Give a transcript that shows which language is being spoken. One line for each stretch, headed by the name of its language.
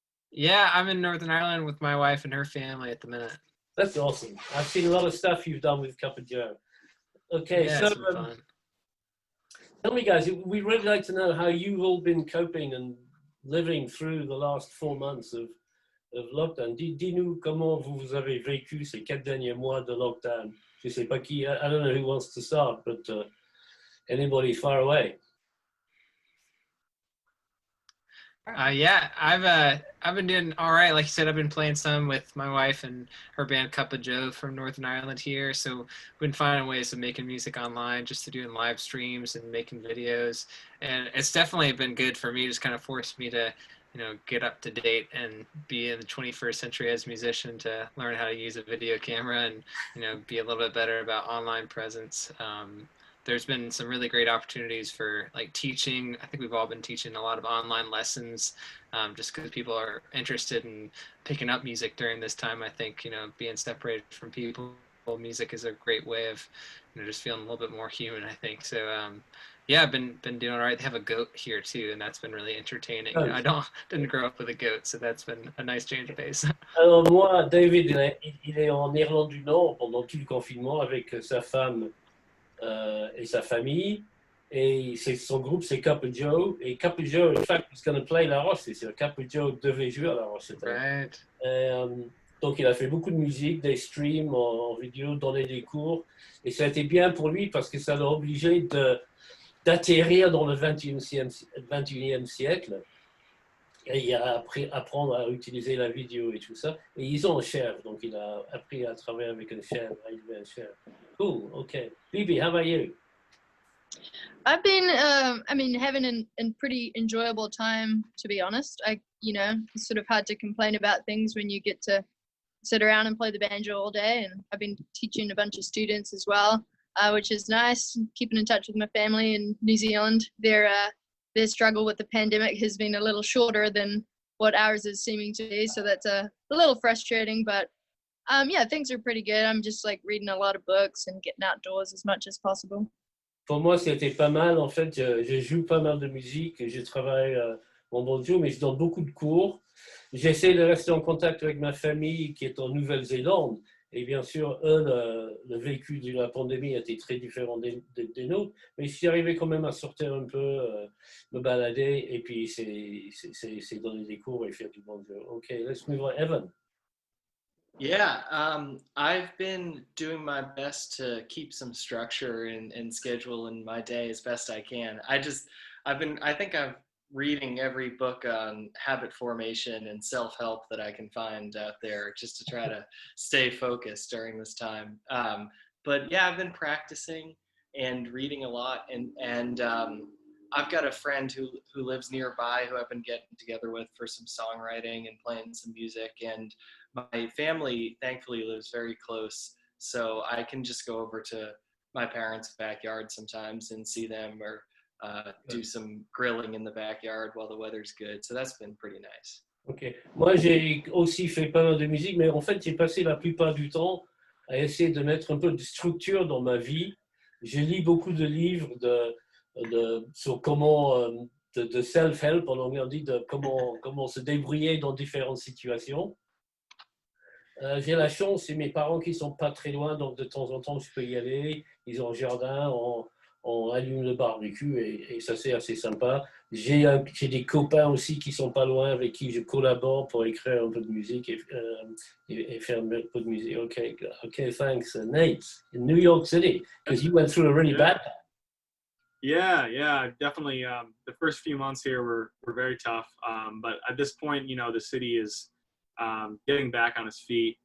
English: Yeah, I'm in Northern Ireland with my wife and her family at the minute. That's awesome. I've seen a lot of stuff you've done with Cup of Joe. Okay, yeah, so it's been fun. Tell me, guys, we'd really like to know how you've all been coping and living through the last 4 months of lockdown.
French: Dis-nous comment vous avez vécu ces 4 derniers mois de lockdown. Je sais pas qui,
English: I don't know who wants to start, but anybody far away. Yeah, I've been doing all right. Like you said, I've been playing some with my wife and her band Cup of Joe from Northern Ireland here. So we've been finding ways of making music online, just to doing live streams and making videos. And it's definitely been good for me. Just kind of forced me to, get up to date and be in the 21st century as a musician, to learn how to use a video camera and, be a little bit better about online presence. There's been some really great opportunities for like teaching. I think we've all been teaching a lot of online lessons, just because people are interested in picking up music during this time. I think, being separated from people, music is a great way of, just feeling a little bit more human, I think. So, yeah, I've been doing all right. They have a goat here too, and that's been really entertaining. Oh. I didn't grow up with a goat, so that's been a nice change of pace.
French: Alors moi, David, il est en Irlande du Nord pendant tout le confinement avec sa femme et sa famille. Et son groupe, c'est Cup of Joe.
English: Et Cup of Joe, in fact, is going to play La Roche.
French: C'est sûr, Cup of Joe devait jouer à La Roche.
English: Right.
French: Donc, il a fait beaucoup de musique, des streams en vidéo, donné des cours. Et ça a été bien pour lui parce que ça l'a obligé d'atterrir dans le 21e siècle. Et il a appris à apprendre à utiliser la vidéo et tout ça. Et ils ont un chef, donc il a appris à travailler avec un chef, à élever un chef.
English: Cool, okay. Bibi, how about you? I've been, having a pretty enjoyable time, to be honest. It's sort of hard to complain about things when you get to sit around and play the banjo all day. And I've been teaching a bunch of students as well, which is nice. Keeping in touch with my family in New Zealand. Their struggle with the pandemic has been a little shorter than what ours is seeming to be. So that's a little frustrating, but yeah, things are pretty good. I'm just like reading a lot of books and getting outdoors as much as possible.
French: Pour moi, c'était pas mal. En fait, je joue pas mal de musique. Je travaille mon banjo, mais je donne beaucoup de cours. J'essaie de rester en contact avec ma famille qui est en Nouvelle-Zélande. Et bien sûr, eux, le vécu de la pandémie a été très différent des nôtres. Mais je suis arrivé quand même à sortir un peu, me balader. Et puis, c'est donner des cours et faire du banjo.
English: OK, let's move on. Evan. Yeah, I've been doing my best to keep some structure and schedule in my day as best I can. I think I'm reading every book on habit formation and self-help that I can find out there, just to try to stay focused during this time. But yeah, I've been practicing and reading a lot, and I've got a friend who lives nearby who I've been getting together with for some songwriting and playing some music. And my family, thankfully, lives very close, so I can just go over to my parents' backyard sometimes and see them, or do some grilling in the backyard while the weather's good. So that's been pretty nice. Ok.
French: Moi, j'ai aussi fait pas mal de musique, mais en fait, j'ai passé la plupart du temps à essayer de mettre un peu de structure dans ma vie. Je lis beaucoup de livres sur comment, de self-help, en anglais on dit, de comment se débrouiller dans différentes situations. J'ai la chance, c'est mes parents qui sont pas très loin, donc de temps en temps, je peux y aller. Ils ont un jardin, on allume le barbecue et ça, c'est assez sympa. J'ai des copains aussi qui sont pas loin, avec qui je collabore pour écrire un peu de musique et faire un peu de musique.
English: Okay, thanks. Nate, in New York City, because you went through a really bad time. Yeah, definitely. The first few months here were very tough, but at this point, the city is getting back on its feet.